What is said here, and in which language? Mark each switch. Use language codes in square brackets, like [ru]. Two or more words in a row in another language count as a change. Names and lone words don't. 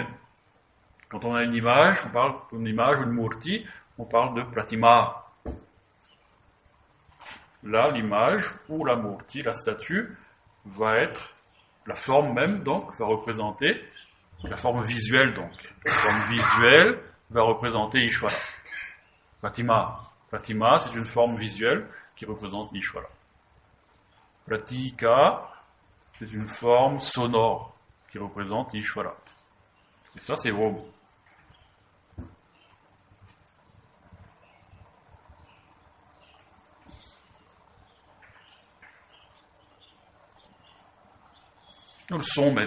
[fr] Quand on a une image, on parle d'une image ou une murti, on parle de pratima. Là, l'image ou la murti, la statue, va être la forme même, donc, va représenter la forme visuelle, donc. La forme visuelle va représenter Ishvara. Pratima. Pratima, c'est une forme visuelle qui représente Ishvara. Pratika, c'est une forme sonore qui représente Ishvara. Et ça, c'est Om. Le son même.